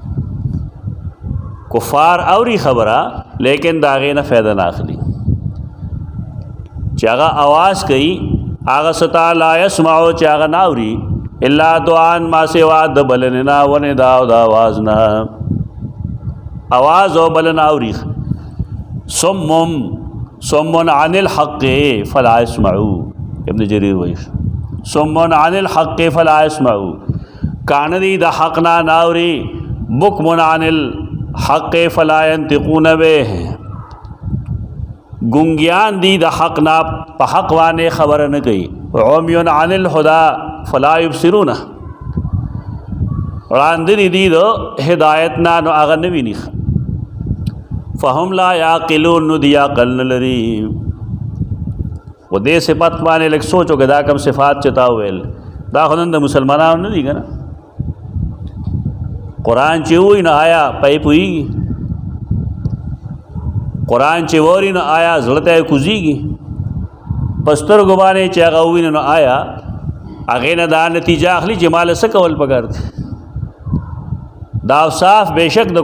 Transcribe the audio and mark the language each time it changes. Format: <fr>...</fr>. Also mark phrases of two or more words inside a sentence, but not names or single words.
<ps>کفار اوري خبره لیکن د هغې نه فایده نه اخلي چې هغه آواز کوي هغه ستا</ps> <ar>لا یسمعو</ar> <ps>چې هغه نه اوري</ps> <ar>الا دعان</ar> <ps>ما سوا د بلنې نه و ندا او د آواز نه آواز او بلنه اوري</ps> <ar>صم عن الحق فلا يسمعوا</ar> <ps>ابن جریر وایي</ps> <ar>صم عن الحق فلا يسمعوا</ar> <ps>کان دی د حق نه اوري</ps> <ar>بکم عن الحق فلا ينطقون به</ar> <ps>گنگیان دی د حق نه په حق باندې خبره نه کوي</ps> <ar>عمي عن الهدى فلا يبصرون</ar> <ps>وړاندې دي د هدایت نه نو هغه نه ویني</ps> <ar>فهم لا يعقلون</ar> <ps>نو دی عقل نه لري و دې صفات باندې لږ سوچو که دا کم صفات چتا ویل دا خو نن د مسلمانانو نه دي که نه قرآن چې ووایي نو آیا پی پوهېږي قرآن چې ووري نو آیا زړه ته یې کوزېږي په سترګو باندې چې هغه وویني نو آیا هغې نه دا نتیجه اخلي چې ماله څه کول پکار دي دا اوصاف بېشک د</ps>